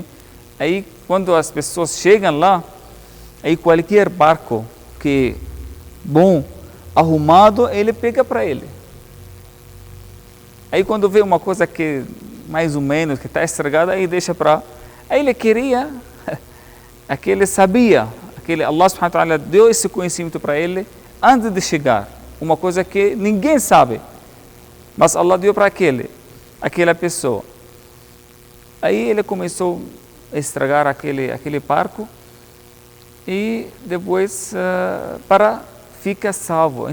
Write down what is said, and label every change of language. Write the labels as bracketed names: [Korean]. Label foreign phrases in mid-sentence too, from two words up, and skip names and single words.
[Portuguese] Aí quando as pessoas chegam lá, aí qualquer barco que bom, arrumado, ele pega para ele. Aí quando vê uma coisa que mais ou menos, que está estragada, aí deixa para... Aí ele queria, aquele sabia, [Arabic] الله سبحانه وتعالى [Portuguese] deu esse conhecimento para ele antes de chegar. Uma coisa que ninguém sabe, mas Allah deu para aquela pessoa. Aí ele começou a estragar aquele barco e depois para ficar salvo.